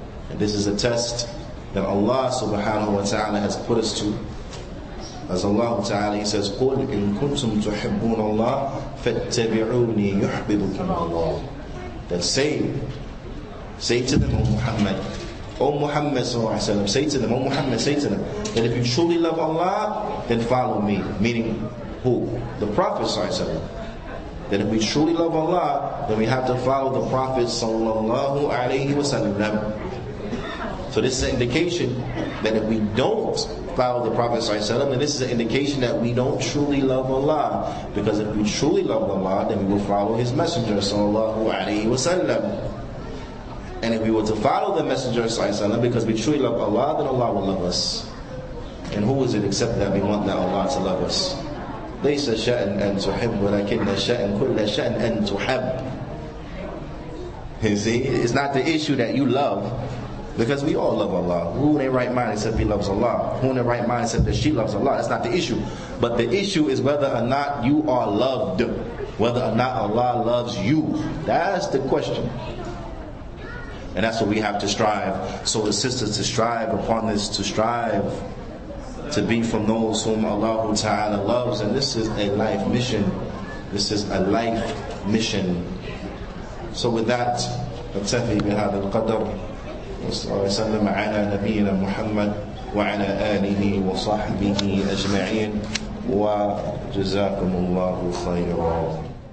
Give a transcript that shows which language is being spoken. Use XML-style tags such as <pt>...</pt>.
<en>And this is a test that Allah subhanahu wa ta'ala has put us to. As Allah ta'ala, He says,</en> <ar>قُلْ إِن كُنْتُمْ تُحِبُّونَ اللَّهَ فَاتَّبِعُونِي يُحْبِبُكُمُ اللَّهُ.</ar> <en>That say to them, O Muhammad sallallahu alaihi wasallam, say to them, O Muhammad, say to them, that if you truly love Allah, then follow me. Meaning, who? The Prophet sallallahu alaihi wasallam. That if we truly love Allah, then we have to follow the Prophet sallallahu alaihi wasallam. So this is an indication that if we don't follow the Prophet ﷺ, then this is an indication that we don't truly love Allah. Because if we truly love Allah, then we will follow His Messenger ﷺ. And if we were to follow the Messenger ﷺ, because we truly love Allah, then Allah will love us. And who is it except that we want that Allah to love us?</en> <ar>ليس شأن أن تحب ولكن شأن كل شأن أن تحب.</ar> <en>You see, it's not the issue that you love, because we all love Allah. Who in their right mind except he loves Allah? Who in their right mind except that she loves Allah? That's not the issue. But the issue is whether or not you are loved, whether or not Allah loves you. That's the question. And that's what we have to strive. So the sisters, to strive upon this, to strive to be from those whom Allah Ta'ala loves. And this is a life mission. This is a life mission. So with that,</en> <ar>نكتفي بهذا القدر. وصلى الله وسلم على نبينا محمد وعلى آله وصحبه أجمعين وجزاكم الله خيرا.</ar>